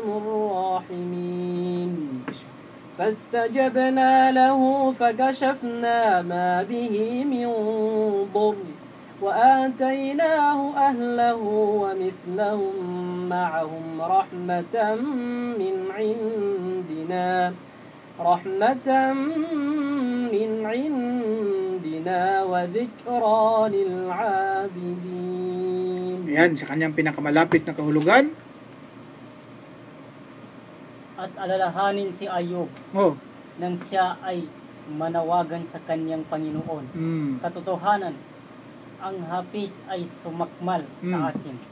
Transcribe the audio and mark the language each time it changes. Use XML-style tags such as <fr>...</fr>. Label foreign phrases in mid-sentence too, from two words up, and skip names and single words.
<ar>الراحمين فاستجبنا له فكشفنا ما به من ضر وآتيناه أهله ومثلهم معهم رحمة من عندنا وذكرى للعابدين.</ar> <tl>Yan, sa kanyang pinakamalapit na kahulugan. At alalahanin si Ayub Oh. nang siya ay manawagan sa kanyang Panginoon. Katotohanan, ang hapis ay sumakmal sa akin.</tl>